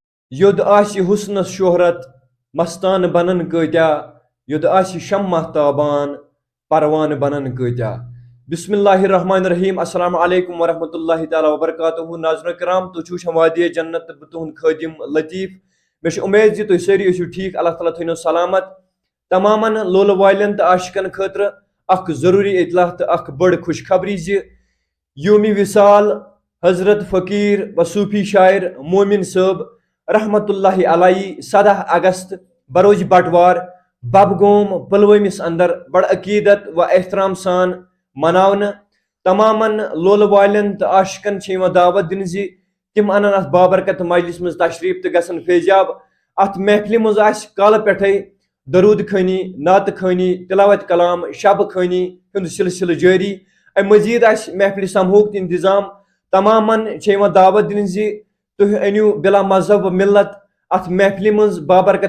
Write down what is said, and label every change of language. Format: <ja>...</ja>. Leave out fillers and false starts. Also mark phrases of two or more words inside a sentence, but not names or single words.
<ks>یود آسی حسنس شہرت مستان بنن کتیا یود آسی شمع تابان پروان بنن کتیا</ks> <ar>بسم اللہ الرحمن الرحیم السلام علیکم ورحمۃ اللہ تعالیٰ وبرکاتہ</ar> <ks>ناظرین کرام تو چھو وادی جنت تہد خادم لطیف مے امید زی تھی ساری ٲسِو ٹھیک اللہ تعالیٰ تھٲینو سلامت تمامن لولہٕ والٮ۪ن تہٕ عاشقن خٲطرٕ اکھ ضروٗری اطلاع تہٕ اکھ بٔڑ خوشخبری زِ یومِ وصال حضرت فقیر و صوفی شاعر مومن صٲب</ks> <ar>رحمۃ اللہ علیہ</ar> <ks>17 اگست بروز بٹوار ببگوم پلوٲمِس اندر بڑ عقیدت و احترام سان مناونہٕ تمامن لولہٕ والٮ۪ن تہٕ عاشقن چھِ یِوان دعوت دِنہٕ زِ تِم انن اتھ بابرکت مجلس منٛز تشریف تہٕ گژھن فیضیاب اتھ محفلہِ منٛز آسہِ کالہٕ پٮ۪ٹھَے درود خٲنی نعتہٕ خٲنی تلاوت کلام شب خٲنی ہُنٛد سلسلہٕ جٲری امہِ مزید آسہِ محفلہِ سمہوک تہِ انتظام تمامن چھِ یِوان دعوت دِنہٕ زِ تُہۍ أنِو بلا مذہب و ملت اتھ محفلہِ منٛز بابرکت</ks>